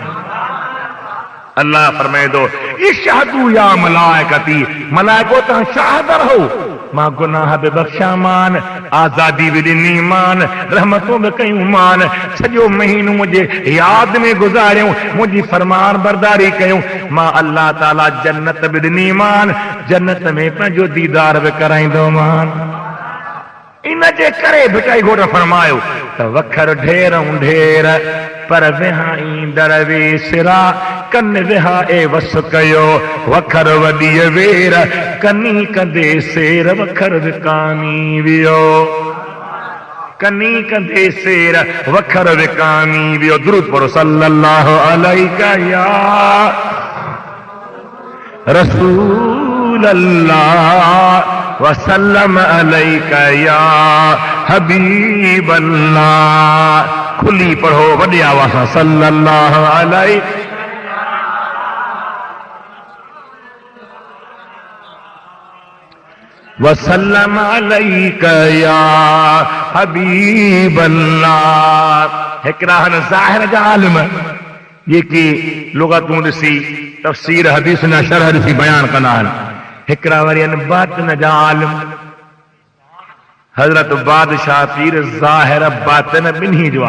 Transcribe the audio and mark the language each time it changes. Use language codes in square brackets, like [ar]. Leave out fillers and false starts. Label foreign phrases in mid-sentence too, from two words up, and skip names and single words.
[sd] अल्लाह फरमाईंदो [ar] اشهدوا يا ملائكتي [sd] मलाइको तव्हां शाहिद रहो मां गुनाह बि बख़्शामान आज़ादी बि ॾिनीमान रहमतूं बि कयूं मान सॼो महीनो मुंहिंजे यादि में गुज़ारियूं मुंहिंजी फरमान बरदारी कयूं मां अल्लाह ताला जन्नत बि ॾिनीमान जन्नत में पंहिंजो दीदार बि कराईंदोमान इन जे करे भिटाई घोट फरमायो त वखर ढेरूं ढेर पर विहाई दरवेसिरा कन विहा ए वस कयो वखर वॾी वेर कनी कंदे सेर वखर विकामी वियो कनी कंदे सेर वखर विकामी वियो दुरूद पढ़ो [ar] صلى الله عليك يا رسول الله وسلم عليك يا حبيب الله [sd] खुली पढ़ो वॾे आवाज़ सां [ar] صلى الله عليه وسلم عليك يا حبيب الله [sd] हिकिड़ा ज़ाहिर जा आलिम जेके लुग़तूं ॾिसी तफ़सीर हदीस जा शरह ॾिसी बयान कंदा आहिनि हिकिड़ा वरी आहिनि बातिन जा आलिम हज़रत बादशाह पीर ज़ाहिर बातिन ॿिन्ही जो